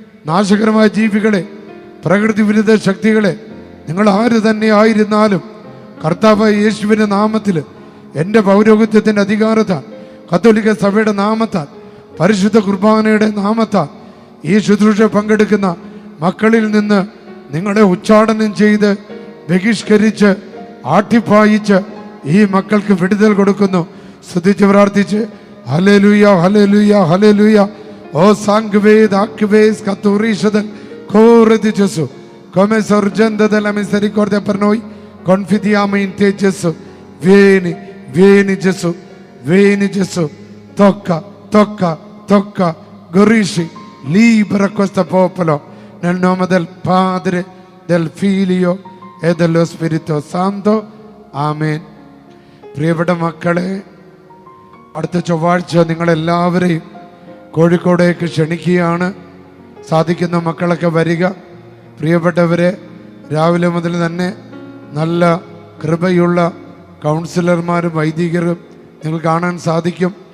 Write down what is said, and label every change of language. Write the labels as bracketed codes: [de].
[ml] നാശകരമായ ജീവികളെ, പ്രകൃതി വിരുദ്ധ ശക്തികളെ, നിങ്ങൾ ആര് തന്നെ ആയിരുന്നാലും കർത്താവായ യേശുവിൻ്റെ നാമത്തിൽ, എൻ്റെ പൗരോഹിത്യത്തിൻ്റെ അധികാരത്താൽ, കത്തോലിക്ക സഭയുടെ നാമത്താൽ, പരിശുദ്ധ കുർബാനയുടെ നാമത്താൽ ഈ ശുശ്രൂഷ പങ്കെടുക്കുന്ന മക്കളിൽ നിന്ന് നിങ്ങളെ ഉച്ചാടനം ചെയ്ത് ബഹിഷ്കരിച്ച് ആട്ടിപ്പായിച്ച് ഈ മക്കൾക്ക് വിടുതൽ കൊടുക്കുന്നു. സ്തുതിച്ച് പ്രാർത്ഥിച്ച് hallelujah, hallelujah, hallelujah. Oh സാങ്ക്വേദ് ആക്വേസ് കത്തോറീശദൻ കോറദി ജെസു [it] come sorgendo della misericordia per noi confidiamo in te Gesù. Vieni, vieni Gesù, vieni Gesù. Tocca, tocca, tocca, guarisci, libera questo popolo nel nome del Padre, del Figlio e dello Spirito Santo. Amen. [ml] പ്രിയപ്പെട്ട മക്കളെ, അടുത്ത ചൊവ്വാഴ്ച നിങ്ങളെല്ലാവരെയും കോഴിക്കോടേക്ക് ക്ഷണിക്കുകയാണ്. സാധിക്കുന്ന മക്കളൊക്കെ വരിക. പ്രിയപ്പെട്ടവരെ, രാവിലെ മുതൽ തന്നെ നല്ല കൃപയുള്ള കൗൺസിലർമാരും വൈദികരും നിങ്ങൾ കാണാൻ സാധിക്കും.